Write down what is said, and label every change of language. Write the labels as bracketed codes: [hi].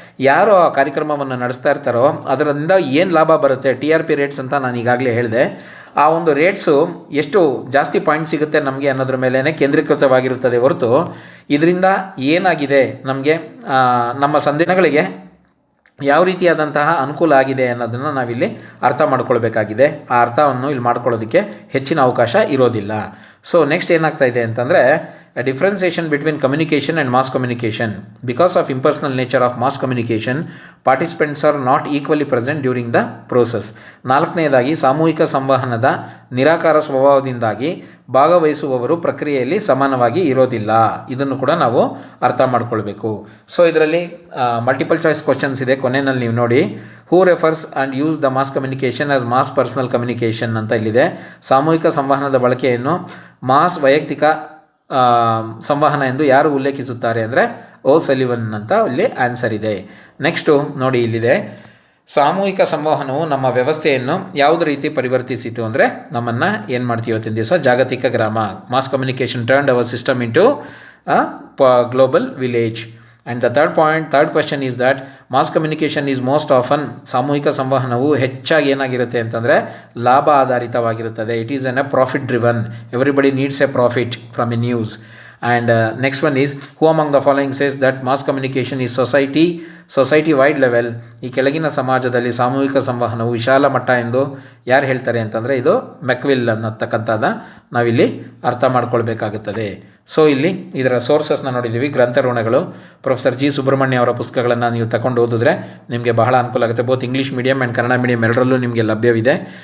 [kn] ಯಾರು ಆ ಕಾರ್ಯಕ್ರಮವನ್ನು ನಡೆಸ್ತಾ ಇರ್ತಾರೋ ಅದರಿಂದ ಏನು ಲಾಭ ಬರುತ್ತೆ, TRP ರೇಟ್ಸ್ ಅಂತ ನಾನು ಈಗಾಗಲೇ ಹೇಳಿದೆ, ಆ ಒಂದು ರೇಟ್ಸು ಎಷ್ಟು ಜಾಸ್ತಿ ಪಾಯಿಂಟ್ ಸಿಗುತ್ತೆ ನಮಗೆ ಅನ್ನೋದ್ರ ಮೇಲೇ ಕೇಂದ್ರೀಕೃತವಾಗಿರುತ್ತದೆ ಹೊರತು ಇದರಿಂದ ಏನಾಗಿದೆ ನಮಗೆ ನಮ್ಮ ಸಂದೇಶಗಳಿಗೆ ಯಾವ ರೀತಿಯಾದಂತಹ ಅನುಕೂಲ ಆಗಿದೆ ಅನ್ನೋದನ್ನು ನಾವಿಲ್ಲಿ ಅರ್ಥ ಮಾಡ್ಕೊಳ್ಬೇಕಾಗಿದೆ. ಆ ಅರ್ಥವನ್ನು ಇಲ್ಲಿ ಮಾಡ್ಕೊಳ್ಳೋದಕ್ಕೆ ಹೆಚ್ಚಿನ ಅವಕಾಶ ಇರೋದಿಲ್ಲ. ಸೊ ನೆಕ್ಸ್ಟ್ ಏನಾಗ್ತಾ ಇದೆ ಅಂತಂದರೆ, [en] a differentiation between communication and mass communication. Because of impersonal nature of mass communication, participants are not equally present during the process. [kn] ನಾಲ್ಕನೆಯದಾಗಿ, ಸಾಮೂಹಿಕ ಸಂವಹನದ ನಿರಾಕಾರ ಸ್ವಭಾವದಿಂದಾಗಿ ಭಾಗವಹಿಸುವವರು ಪ್ರಕ್ರಿಯೆಯಲ್ಲಿ ಸಮಾನವಾಗಿ ಇರೋದಿಲ್ಲ. ಇದನ್ನು ಕೂಡ ನಾವು ಅರ್ಥ ಮಾಡ್ಕೊಳ್ಬೇಕು. ಸೊ ಇದರಲ್ಲಿ ಮಲ್ಟಿಪಲ್ ಚಾಯ್ಸ್ ಕ್ವಶನ್ಸ್ ಇದೆ, ಕೊನೆಯಲ್ಲಿ ನೀವು ನೋಡಿ. [en] who refers and use the mass communication as mass personal communication [kn] ಅಂತ ಇಲ್ಲಿದೆ. ಸಾಮೂಹಿಕ ಸಂವಹನದ ಬಳಕೆಯನ್ನು ಮಾಸ್ ವೈಯಕ್ತಿಕ ಸಂವಹನ ಎಂದು ಯಾರು ಉಲ್ಲೇಖಿಸುತ್ತಾರೆ ಅಂದರೆ ಓ ಸಲಿವನ್ ಅಂತ ಇಲ್ಲಿ ಆನ್ಸರ್ ಇದೆ. ನೆಕ್ಸ್ಟು ನೋಡಿ, ಇಲ್ಲಿದೆ, ಸಾಮೂಹಿಕ ಸಂವಹನವು ನಮ್ಮ ವ್ಯವಸ್ಥೆಯನ್ನು ಯಾವುದೇ ರೀತಿ ಪರಿವರ್ತಿಸಿತು ಅಂದರೆ ನಮ್ಮನ್ನು ಏನು ಮಾಡ್ತೀವಿ ಇವತ್ತಿನ ದಿವಸ ಜಾಗತಿಕ ಗ್ರಾಮ. [en] Mass communication turned our system into global village. And the third question is that mass communication is most often, [kn] ಸಾಮೂಹಿಕ ಸಂವಹನವು ಹೆಚ್ಚಾಗಿ ಏನಾಗಿರುತ್ತೆ ಅಂತಂದರೆ ಲಾಭ ಆಧಾರಿತವಾಗಿರುತ್ತದೆ. [en] It is a profit driven. Everybody needs a profit from a news. And next one is, who among the following says that mass communication is society wide level? [kn] ಈ ಕೆಳಗಿನ ಸಮಾಜದಲ್ಲಿ ಸಾಮೂಹಿಕ ಸಂವಹನವು ವಿಶಾಲ ಮಟ್ಟ ಎಂದು ಯಾರು ಹೇಳ್ತಾರೆ ಅಂತಂದರೆ ಇದು ಮೆಕ್ವಿಲ್ ಅನ್ನತಕ್ಕಂಥದ್ದು ನಾವಿಲ್ಲಿ ಅರ್ಥ ಮಾಡ್ಕೊಳ್ಬೇಕಾಗುತ್ತದೆ. ಸೊ ಇಲ್ಲಿ ಇದರ ಸೋರ್ಸಸ್ನ ನೋಡಿದ್ದೀವಿ, ಗ್ರಂಥಋಣಗಳು. ಪ್ರೊಫೆಸರ್ ಜಿ ಸುಬ್ರಹ್ಮಣ್ಯ ಅವರ ಪುಸ್ತಕಗಳನ್ನು ನೀವು ತಗೊಂಡು ಓದಿದ್ರೆ ನಿಮಗೆ ಬಹಳ ಅನುಕೂಲ ಆಗುತ್ತೆ. [en] both English medium and Kannada medium [kn] ಎರಡರಲ್ಲೂ ನಿಮಗೆ ಲಭ್ಯವಿದೆ.